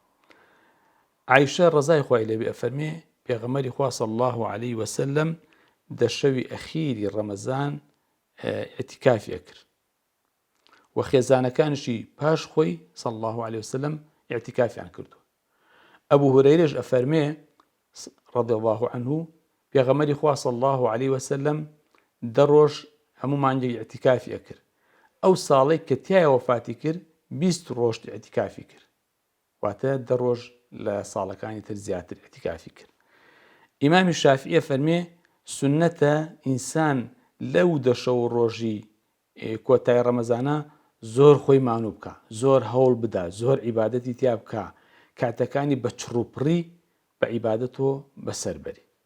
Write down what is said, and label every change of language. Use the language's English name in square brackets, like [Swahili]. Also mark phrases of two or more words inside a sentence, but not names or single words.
[Central Kurdish] عایشە ڕەزای خوای لێبێ ئەفەرمێ پێغەمبەری خوا [Arabic] صلی الله علیه وسلم [Central Kurdish] دەشەوی ئەخیری ڕەمەزان ئیعتیکافی ئەکرد و خێزانەکانشی پاش خۆی [Arabic] صلی الله علیه وسلم [Central Kurdish] ئیعتیکافیان کردووە. ئەبوو هورەیرەش ئەفەرمێ [Arabic] رضی الله عنه [Central Kurdish] پێغەمبەری خوا [Arabic] صلی الله علیه وسلم [Central Kurdish] دە ڕۆژ هەموو مانگێک ئیعتیکافی ئەکرد. ئەو ساڵێک کە تایە وەفاتی کرد 20 ڕۆژ ئیعتیکافی کرد، واتە دە ڕۆژ لە ساڵەکانی تر زیاتر ئیعتیکافی کرد. ئیمامی شافعی فەرمێ سونەتە ئینسان لەو دەشە و ڕۆژی کۆتای ڕەمەزانە زۆر خۆی مانوو بکە، زۆر هەوڵ بدە، زۆر عیبادەتی تیا بکە، کاتەکانی بە چڕوپڕی بە عیبادەتەوە بەسەربەری.